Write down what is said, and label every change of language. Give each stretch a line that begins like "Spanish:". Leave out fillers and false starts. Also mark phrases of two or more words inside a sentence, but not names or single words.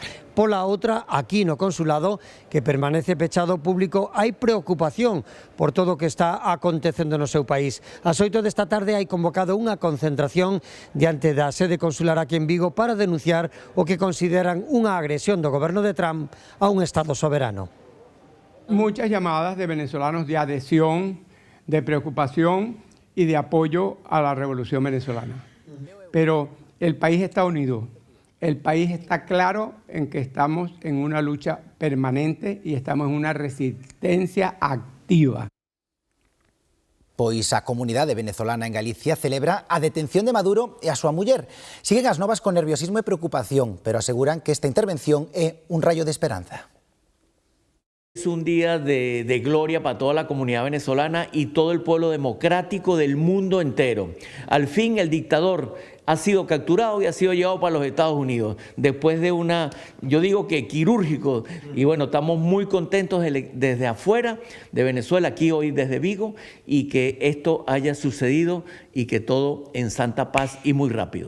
Galician: Pola outra, aquí no consulado, que permanece pechado ao público, hai preocupación por todo o que está acontecendo no seu país. Ás 8 desta tarde hai convocado unha concentración diante da sede consular aquí en Vigo para denunciar o que consideran unha agresión do goberno de Trump a un Estado soberano.
Spanish: Muchas llamadas de venezolanos de adhesión, de preocupación y de apoyo a la revolución venezolana. Pero el país está unido, el país está claro en que estamos en una lucha permanente y estamos en una resistencia activa.
Galician: Pois a comunidade venezolana en Galicia celebra a detención de Maduro e a súa muller. Siguen as novas con nerviosismo e preocupación, pero aseguran que esta intervención é un rayo de esperanza.
Spanish: Es un día de gloria para toda la comunidad venezolana y todo el pueblo democrático del mundo entero. Al fin el dictador ha sido capturado y ha sido llevado para los Estados Unidos después de yo digo que quirúrgico, y bueno, estamos muy contentos desde afuera de Venezuela, aquí hoy desde Vigo, y que esto haya sucedido y que todo en santa paz y muy rápido.